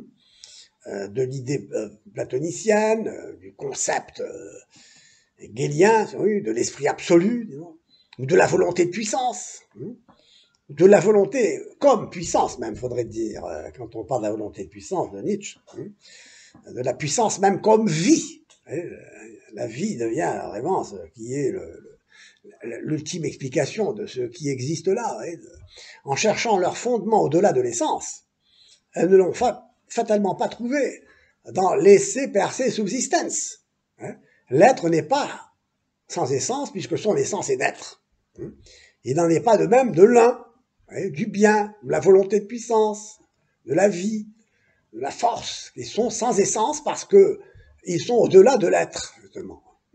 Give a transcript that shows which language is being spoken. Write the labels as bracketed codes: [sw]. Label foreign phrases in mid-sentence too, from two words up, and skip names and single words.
[fr] de l'idée platonicienne, du concept hégélien, de l'esprit absolu, disons, ou de la volonté de puissance, de la volonté comme puissance même, faudrait dire, quand on parle de la volonté de puissance de Nietzsche, de la puissance même comme vie. La vie devient vraiment ce qui est l'ultime explication de ce qui existe là. En cherchant leur fondement au-delà de l'essence, elles ne l'ont fatalement pas trouvé dans l' [la] esse per se subsistens. [fr] L'être n'est pas sans essence, puisque son essence est d'être. Il n'en est pas de même de l'un, du bien, de la volonté de puissance, de la vie, de la force, qui sont sans essence parce que ils sont au-delà de l'être, justement.